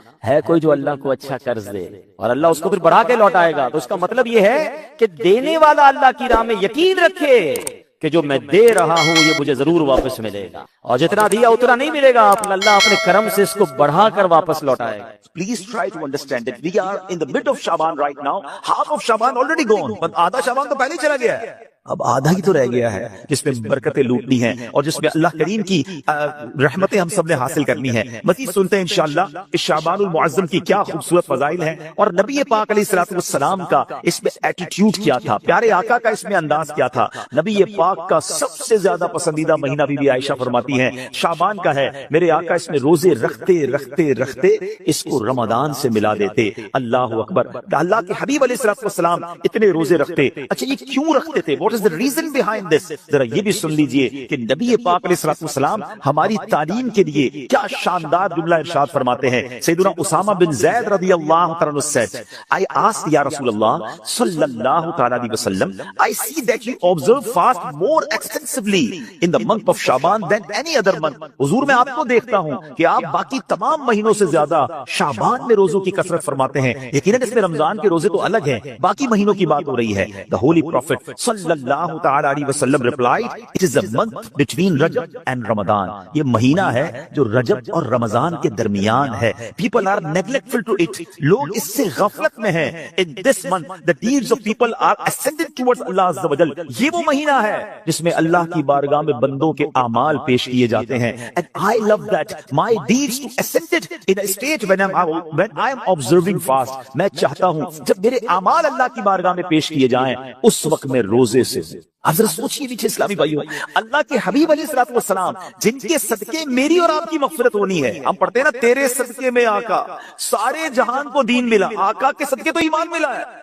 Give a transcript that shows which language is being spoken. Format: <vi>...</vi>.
<ur>ہے کوئی جو اللہ کو اچھا قرض دے اور اللہ اس کو پھر بڑھا کے لوٹائے گا، تو اس کا مطلب یہ ہے کہ دینے والا اللہ کی راہ میں یقین رکھے کہ جو میں دے رہا ہوں یہ مجھے ضرور واپس ملے گا، اور جتنا دیا اتنا نہیں ملے گا، اللہ اپنے کرم سے اس کو بڑھا کر واپس لوٹائے گا۔</ur> <en>Please try to understand that we are in the mid of Shaban right now. Half of Shaban already gone. But</en> <ur>آدھا شعبان تو پہلے ہی چلا گیا ہے۔ اب آدھا ہی تو رہ گیا ہے جس میں برکتیں لوٹنی ہیں اور جس میں اللہ کریم کی رحمتیں ہم سب نے حاصل کرنی ہے. مزید سنتے ہیں انشاءاللہ اس شعبان المعظم کی کیا خوبصورت فضائل ہیں اور نبی پاک علیہ الصلوۃ والسلام کا اس میں ایٹیٹیوڈ کیا تھا, پیارے آقا کا اس میں انداز کیا تھا. نبی پاک کا سب سے زیادہ پسندیدہ مہینہ بی بی عائشہ فرماتی ہیں شعبان کا ہے. میرے آقا اس میں روزے رکھتے رکھتے رکھتے اس کو رمضان سے ملا دیتے. اللہ اکبر. اللہ کے حبیب علیہ الصلوۃ والسلام اتنے روزے رکھتے. اچھا یہ کیوں رکھتے تھے؟</ur> <en>What is the reason behind this؟</en> <ur>ذرا یہ بھی سن لیجئے کہ نبی پاک علیہ الصلوۃ والسلام ہماری تعلیم کے لیے کیا شاندار جملہ ارشاد فرماتے ہیں.</ur> <en>سیدنا اسامہ بن زید رضی اللہ تعالی عنہ said, I asked یا رسول اللہ صلی اللہ تعالی علیہ وسلم, I see that you observe fast more extensively in the month of Shaban than any other month.</en> <ur>حضور میں آپ کو دیکھتا ہوں کہ آپ باقی تمام مہینوں سے زیادہ شعبان میں روزوں کی کثرت فرماتے ہیں. یقیناً اس میں رمضان کے روزے تو الگ ہیں, باقی مہینوں کی بات ہو رہی ہے.</ur> <en>The Holy Prophet صلی اللہ تعالی علیہ وسلم replied, it is a month between Rajab and Ramadan.</en> <ur>یہ مہینہ ہے جو رجب اور رمضان کے درمیان ہے.</ur> <en>People are neglectful to it.</en> <ur>لوگ اس سے غفلت میں ہیں.</ur> <en>In this month the deeds of people are ascended towards Allah Azza wa Jal.</en> <ur>یہ وہ مہینہ ہے جس میں اللہ کی بارگاہ میں بندوں کے اعمال پیش کیے جاتے ہیں.</ur> <en>And I love that my deeds to ascended in a state when I am observing fast.</en> <ur>میں چاہتا ہوں جب میرے اعمال اللہ کی بارگاہ میں پیش کیے جائیں اس وقت میں روزے سے. اب ذرا سوچیے پیچھے اسلامی بھائیوں, اللہ کے حبیب علیہ الصلوۃ والسلام جن کے صدقے میری اور آپ کی مغفرت ہونی ہے. ہم پڑھتے ہیں نا تیرے صدقے میں آقا سارے جہان کو دین ملا, آقا کے صدقے تو ایمان ملا ہے.</ur>